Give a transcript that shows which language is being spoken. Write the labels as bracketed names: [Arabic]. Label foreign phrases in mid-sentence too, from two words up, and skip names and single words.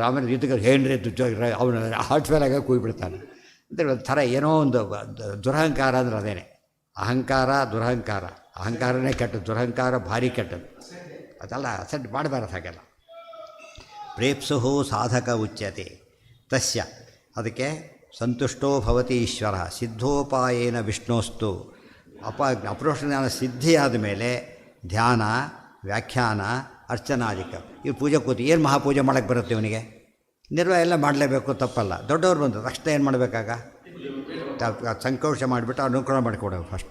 [Kannada] ಆಮೇಲೆ ಇದಕ್ಕೆ ಏನ್ರಿ ಅವನು [English] heart fail [Kannada] ಆಗ ಕೂಗಿಬಿಡ್ತಾನೆ. ಅಂದರೆ ಒಂದು ಥರ ಏನೋ ಒಂದು ದುರಹಂಕಾರ ಅಂದ್ರೆ ಅದೇನೆ. ಅಹಂಕಾರ ದುರಹಂಕಾರ, ಅಹಂಕಾರನೇ ಕೆಟ್ಟದ್ದು, ದುರಹಂಕಾರ ಭಾರಿ ಕೆಟ್ಟದ್ದು. ಅದೆಲ್ಲ ಸೆಟ್ ಮಾಡಬಾರದು ಹಾಗೆಲ್ಲ. [Sanskrit] ಪ್ರೇಪ್ಸುಹು ಸಾಧಕ ಉಚ್ಯತೆ ತಸ್ಯ, ಅದಕ್ಕೆ ಸಂತುಷ್ಟೋ ಭವತಿ ಈಶ್ವರ ಸಿದ್ಧೋಪಾಯೇನ ವಿಷ್ಣೋಸ್ತು. [Kannada] ಅಪರೋಕ್ಷ ಜ್ಞಾನ ಸಿದ್ಧಿಯಾದ ಮೇಲೆ ಧ್ಯಾನ, ವ್ಯಾಖ್ಯಾನ, ಅರ್ಚನಾಧಿಕ ಈ ಪೂಜೆ ಕೂತು ಏನು ಮಹಾಪೂಜೆ ಮಾಡೋಕ್ಕೆ ಬರುತ್ತೆ ಇವನಿಗೆ? ನಿರ್ವಹ ಎಲ್ಲ ಮಾಡಲೇಬೇಕು, ತಪ್ಪಲ್ಲ. ದೊಡ್ಡವ್ರು ಬಂದರು ತಕ್ಷಣ ಏನು ಮಾಡಬೇಕಾಗ? ಸಂಕೋಚ ಮಾಡಿಬಿಟ್ಟು ಅನುಗ್ರಹ ಮಾಡಿಕೊಡೋದು ಫಸ್ಟ್.